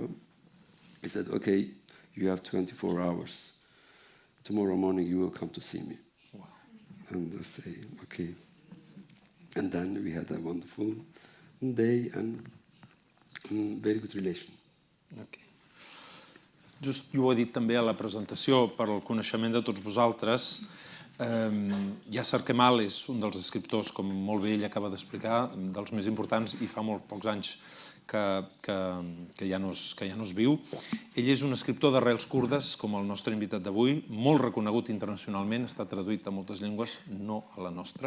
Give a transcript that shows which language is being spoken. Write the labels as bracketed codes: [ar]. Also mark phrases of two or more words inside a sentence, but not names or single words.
[en] He said, okay, you have 24 hours. Tomorrow morning you will come to see me. Wow. And I say, okay. And then we had a wonderful day and very good relation. Okay. [ca] Just jo ho he dit també a la presentació, per al coneixement de tots vosaltres, Yasser Kemal és un dels escriptors, com molt bé ell acaba d'explicar, dels més importants i fa molt pocs anys que ja no es viu. Ell és un escriptor d'arrels kurdes, com el nostre invitat d'avui, molt reconegut internacionalment, està traduït a moltes llengües, no a la nostra.